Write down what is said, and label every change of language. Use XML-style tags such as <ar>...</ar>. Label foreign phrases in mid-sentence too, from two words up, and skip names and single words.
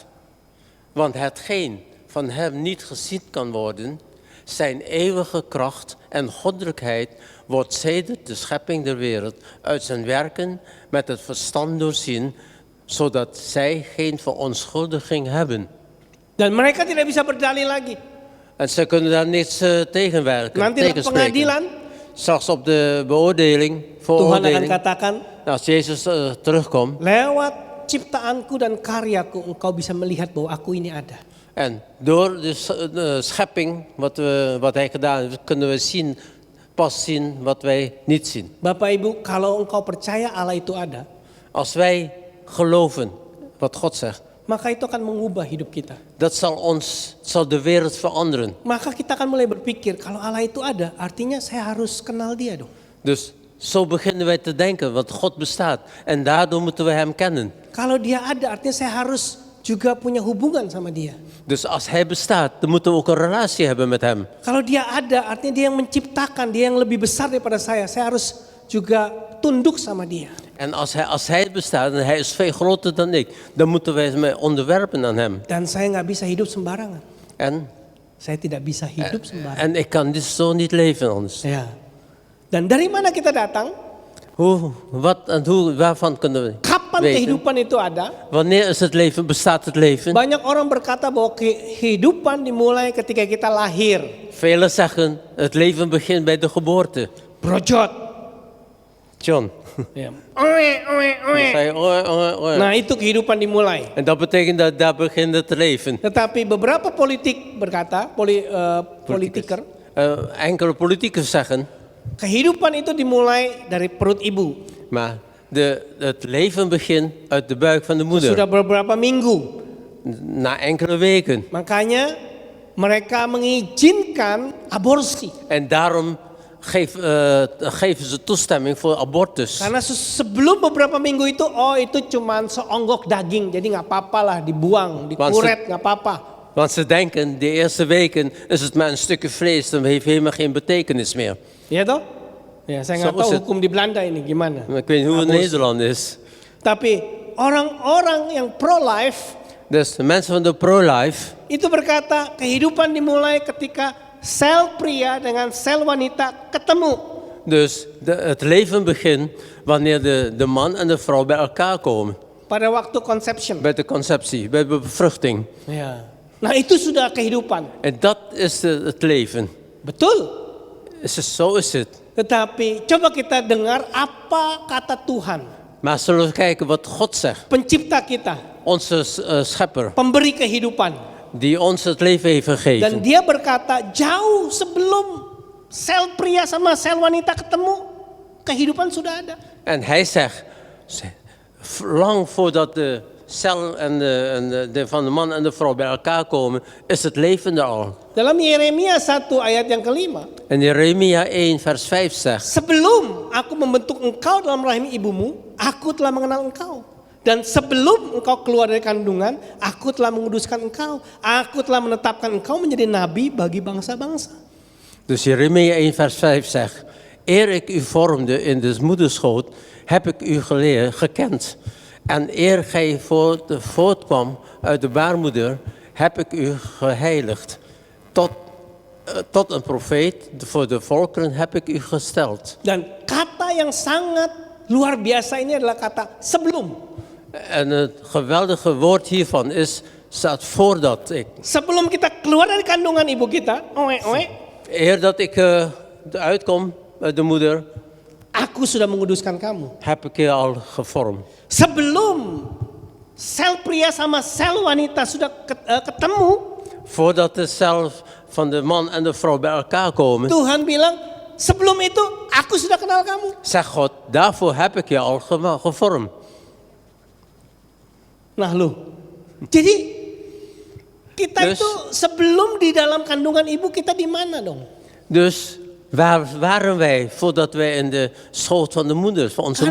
<nl>Want hetgeen van hem niet gezien kan worden, zijn eeuwige kracht en goddelijkheid wordt sedert de schepping der wereld uit zijn werken met het verstand doorzien, zodat zij geen verontschuldiging hebben.</nl> <id>Dan mereka tidak bisa berdalih lagi.</id> <nl>En ze kunnen daar niets tegenwerken,</nl> <id>Nanti dalam</id> <nl>tegenspreken.</nl> <id>pengadilan</id> <nl>Straks op de beoordeling,</nl> <id>Tuhan akan</id> <nl>vooroordeling,</nl> <id>katakan,</id> <nl>als Jezus terugkomt.</nl> <id>lewat ciptaanku dan karyaku engkau bisa melihat bahwa aku ini ada.</id> <nl>En door de schepping, wat hij gedaan heeft, kunnen we pas zien wat wij niet zien.</nl> <id>Bapak Ibu, kalau engkau percaya Allah itu ada,</id> <nl>Als wij geloven wat God zegt,</nl> <id>maka itu akan mengubah hidup kita.</id> <nl>dat zal de wereld veranderen.</nl> <id>Maka kita akan mulai berpikir, kalau Allah itu ada, artinya saya harus kenal dia dong.</id> <nl>Dus zo beginnen wij te denken, want God bestaat. En daardoor moeten we hem kennen.</nl> <id>Kalau dia ada, artinya saya harus juga punya hubungan sama dia.</id> <nl>Dus als hij bestaat, dan moeten we ook een relatie hebben met hem.</nl> <id>Kalau dia ada, artinya dia yang menciptakan, dia yang lebih besar daripada saya. Saya harus juga tunduk sama dia.</id> <nl>En als hij bestaat en hij is veel groter dan ik, dan moeten wij mij onderwerpen aan hem.</nl> <id>Dan saya nggak bisa hidup sembarangan.</id> <nl>En</nl> <id>Saya tidak bisa hidup sembarangan.</id> <nl>En ik kan dus zo niet leven anders.</nl> <id>Ya. Dan dari mana kita datang?</id> <nl>Waarvan kunnen we</nl> <id>Kapan</id> <nl>weten?</nl> <id>kehidupan itu ada?</id> <nl>Wanneer is het leven, bestaat het leven?</nl> <id>Banyak orang berkata bahwa kehidupan dimulai ketika kita lahir.</id> <nl>Velen zeggen, het leven begint bij de geboorte.</nl> <id>Brojot. John. Ya.</id> <nl>Dan zei je, oei.</nl> <id>Nah itu kehidupan dimulai.</id> <nl>En dat betekent dat daar begint het leven.</nl> <id>Tetapi beberapa politik berkata,</id> <nl>politiker, Enkele politicus zeggen,</nl> <id>kehidupan itu dimulai dari perut ibu.</id> <nl>maar het leven begint uit de buik van de moeder.</nl> <id>Sudah beberapa minggu.</id> <nl>Na enkele weken.</nl> <id>Makanya mereka mengizinkan aborsi.</id> <nl>En daarom geven ze toestemming voor abortus.</nl> <id>Karena sebelum beberapa minggu itu cuman seonggok daging, jadi nggak apa-apa lah dibuang, dikuret nggak apa-apa.</id> <nl>Want ze denken, de eerste weken is het maar een stukje vlees, dan heeft helemaal geen betekenis meer.</nl> <id>Iya toh? Ya, saya nggak</id> <nl>Zo is</nl> <id>tahu</id> <nl>het.</nl> <id>hukum di Belanda ini gimana.</id> <nl>Maar ik weet niet hoe het in Nederland is.</nl> <id>Tapi orang-orang yang pro-life</id> <nl>Dus de mensen van de pro-life,</nl> <id>itu berkata kehidupan dimulai ketika sel pria dengan sel wanita ketemu.</id> <nl>dus het leven begint wanneer de man en de vrouw bij elkaar komen.</nl> <id>Pada waktu conception.</id> <nl>Bij de conceptie, bij de bevruchting.</nl> <id>Ya. Nah itu sudah kehidupan.</id> <nl>En dat is het leven.</nl> <id>Betul.</id> <nl>Zo is het.</nl> <id>Tetapi coba kita dengar apa kata Tuhan.</id> <nl>Maar zullen we kijken wat God zegt.</nl> <id>Pencipta kita.</id> <nl>Onze schepper,</nl> <id>Pemberi kehidupan.</id> <nl>die ons het leven heeft</nl> <id>Dan</id> <nl>gegeven.</nl> <id>dia berkata jauh sebelum sel pria sama sel wanita ketemu, kehidupan sudah ada.</id> <nl>En hij zegt, lang voordat de cel van de man en de vrouw bij elkaar komen, is het leven er al.</nl> <id>Dalam Yeremia 1 ayat yang kelima.</id> <nl>En Jeremia 1 vers 5 zegt,</nl> <id>Sebelum aku membentuk engkau dalam rahim ibumu, aku telah mengenal engkau. Dan sebelum engkau keluar dari kandungan, aku telah menguduskan engkau. Aku telah menetapkan engkau menjadi nabi bagi bangsa-bangsa.</id> <nl>dus Jeremia 1 vers 5 zegt, eer ik u vormde in de moederschoot, heb ik u gekend. En eer gij voortkwam uit de baarmoeder, heb ik u geheiligd. Tot een profeet voor de volkeren heb ik u gesteld.</nl> <id>Dan kata yang sangat luar biasa ini adalah kata sebelum.</id> <nl>En het geweldige woord hiervan staat voordat ik.</nl> <id>Sebelum kita keluar dari kandungan ibu kita,</id> <nl>Eer dat ik eruit kom de moeder,</nl> <id>aku sudah menguduskan kamu.</id> <nl>heb ik je al gevormd.</nl> <id>Sebelum sel pria sama sel wanita sudah ketemu,</id> <nl>Voordat de cel van de man en de vrouw bij elkaar komen,</nl> <id>Tuhan bilang, sebelum itu aku sudah kenal kamu.</id> <nl>zegt God, daarvoor heb ik je al gevormd.</nl> <id>Nah lu, jadi kita</id> <nl>Dus-</nl> <id>itu sebelum di dalam kandungan ibu kita di mana dong?</id> <nl>Dus waar waren wij voordat wij in de schoot van de moeder, van onze</nl>